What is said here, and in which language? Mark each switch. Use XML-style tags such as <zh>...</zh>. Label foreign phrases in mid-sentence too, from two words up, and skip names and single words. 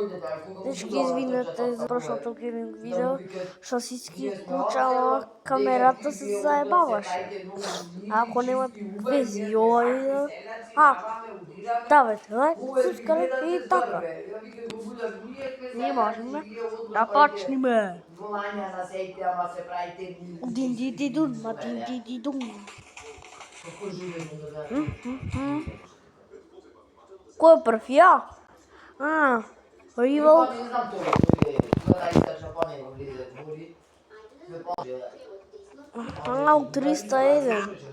<mk>Дечки, извинете за прошлото гейминг видео, што си исклучала камерата се заебаваше. Ако немат вези ова видео, давайте лайк, субскрайб и така. Ние можеме да почнеме. Дин-ди-ди-дун, ма дин-ди-ди-дун. Кој е прв? Ја? Ривал. У 301.</mk>